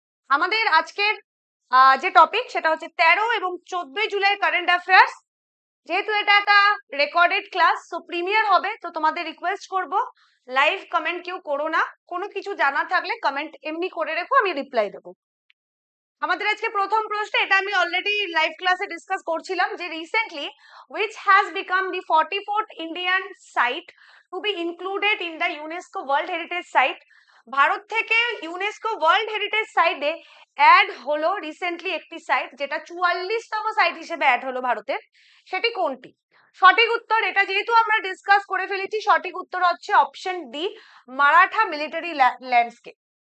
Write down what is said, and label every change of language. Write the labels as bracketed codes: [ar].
[bn] আমাদের আজকের যে টপিক সেটা হচ্ছে 13 এবং 14 জুলাই কারেন্ট অ্যাফেয়ার্স। যেহেতু এটা একটা রেকর্ডেড ক্লাস সো প্রিমিয়ার হবে, তো তোমাদের রিকোয়েস্ট করব লাইভ কমেন্ট কেউ করো না, কোনো কিছু জানা থাকলে কমেন্ট এমনি করে রেখো, আমি রিপ্লাই দেবো। আমাদের আজকে প্রথম প্রশ্ন, এটা আমি অলরেডি লাইভ ক্লাসে ডিসকাস করছিলাম যে recently [en] which has become the 44th Indian site to be included in the UNESCO World Heritage Site। [bn] Bharat থেকে ইউনেস্কো ওয়ার্ল্ড হেরিটেজ সাইটে অ্যাড হলো রিসেন্টলি একটি সাইট, যেটা 44তম সাইট হিসেবে অ্যাড হলো ভারতের। সেটি কোনটি? সঠিক উত্তর, এটা যেহেতু আমরা ডিসকাস করে ফেলেছি, সঠিক উত্তর হচ্ছে option D, Maratha military landscape.